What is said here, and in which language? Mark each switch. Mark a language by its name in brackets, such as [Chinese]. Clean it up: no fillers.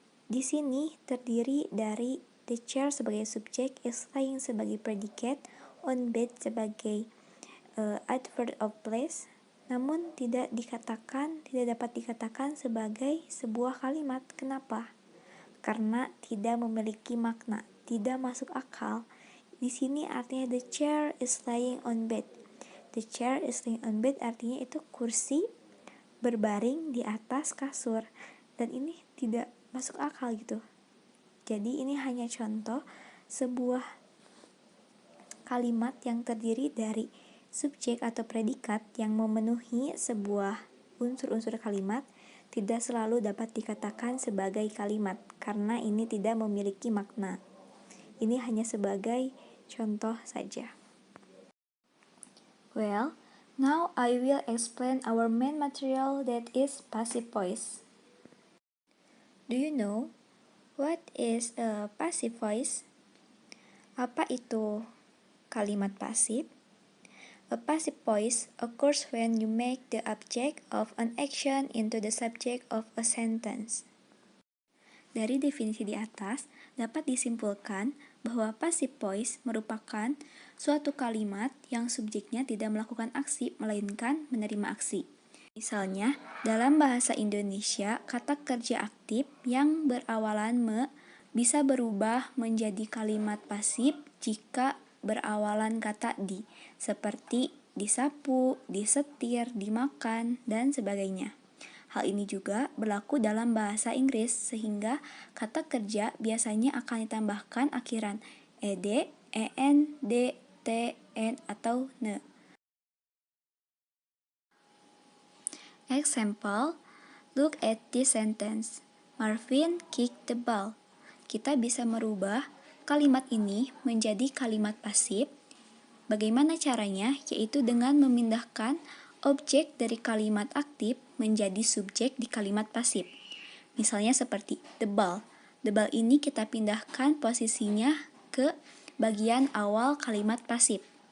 [Indonesian] Di sini terdiri dari [English] the chair [Indonesian] sebagai subjek, [English] is lying [Indonesian] sebagai predikat, [English] on bed [Indonesian] sebagai adverb of place, namun tidak dapat dikatakan sebagai sebuah kalimat. Kenapa? Karena tidak memiliki makna, tidak masuk akal. Di sini artinya [English] the chair is lying on bed. The chair is lying on bed [Indonesian] artinya itu kursi berbaring di atas kasur, dan ini tidak masuk akal gitu. Jadi ini hanya contoh sebuah kalimat yang terdiri dari subjek atau predikat yang memenuhi sebuah unsur-unsur kalimat tidak selalu dapat dikatakan sebagai kalimat karena ini tidak memiliki makna. Ini hanya sebagai contoh saja. [English] Well, now I will explain our main material that is passive voice. Do you know what is a passive voice? [Indonesian] Apa itu kalimat pasif? [English] A passive voice occurs when you make the object of an action into the subject of a sentence. [Indonesian] Dari definisi di atas, dapat disimpulkan bahwa passive voice merupakan suatu kalimat yang subjeknya tidak melakukan aksi, melainkan menerima aksi. Misalnya, dalam bahasa Indonesia, kata kerja aktif yang berawalan me bisa berubah menjadi kalimat pasif jika berawalan kata di, seperti disapu, disetir, dimakan, dan sebagainya. Hal ini juga berlaku dalam bahasa Inggris, sehingga kata kerja biasanya akan ditambahkan akhiran ed, en, d, t, n, atau ne. [English] Example, look at this sentence. Marvin kicked the ball. [Indonesian] Kita bisa merubah kalimat ini menjadi kalimat pasif Bagaimana caranya? Yaitu dengan memindahkan objek dari kalimat aktif menjadi subjek di kalimat pasif. Misalnya seperti [English] the ball. [Indonesian] The ball ini kita pindahkan posisinya ke bagian awal kalimat pasif.